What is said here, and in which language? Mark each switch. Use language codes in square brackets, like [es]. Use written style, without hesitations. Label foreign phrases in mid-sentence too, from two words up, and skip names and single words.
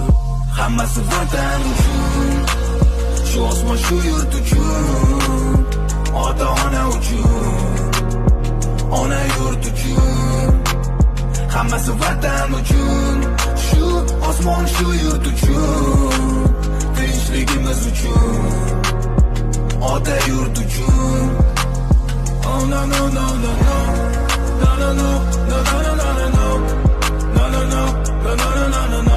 [uz] Hammasi vatan uchun, shu osmon shu yurt uchun, ota-ona uchun, ona yurt uchun. Hammasi vatan uchun, shu osmon shu yurt uchun, tinchligimiz uchun, ota yurt uchun. [en] Oh no no no no no no no no no no no no no no no no no no no